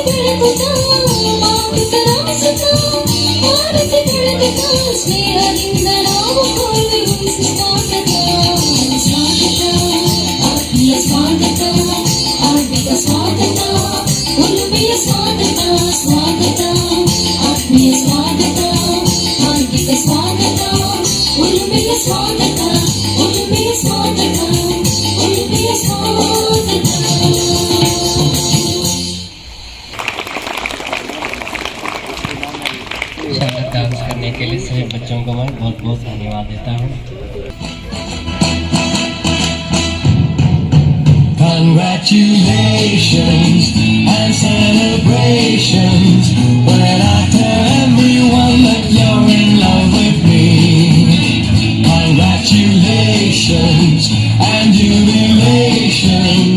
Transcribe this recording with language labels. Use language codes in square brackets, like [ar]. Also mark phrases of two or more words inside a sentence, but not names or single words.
[kn] ಬೆಳಗುತ್ತ ಮಾಗುತ್ತ ನಮಿಸುತ್ತ ಆರತಿ ಬೆಳಗುತ್ತ ಸ್ನೇಹದಿಂದ ನಾವು ಕೊಳ್ಳುವ ಸ್ವಾಗತ ಸ್ವಾಗತ ಆತ್ಮೀಯ ಸ್ವಾಗತ ಹಾರ್ದಿಕ ಸ್ವಾಗತ ಒಲುಮೆಯ ಸ್ವಾಗತ ಸ್ವಾಗತ ಆತ್ಮೀಯ ಸ್ವಾಗತ ಹಾರ್ದಿಕ ಸ್ವಾಗತ ಒಲುಮೆಯ ಸ್ವಾಗತ ಒಲುಮೆಯ ಸ್ವಾಗತ ಒಲುಮೆಯ ಸ್ವಾಗತ [hi] शानदार डांस करने के लिए सभी बच्चों को मैं बहुत बहुत धन्यवाद देता हूँ। [en] Congratulations and celebrations when I tell everyone that you're in love with me. Congratulations and jubilations.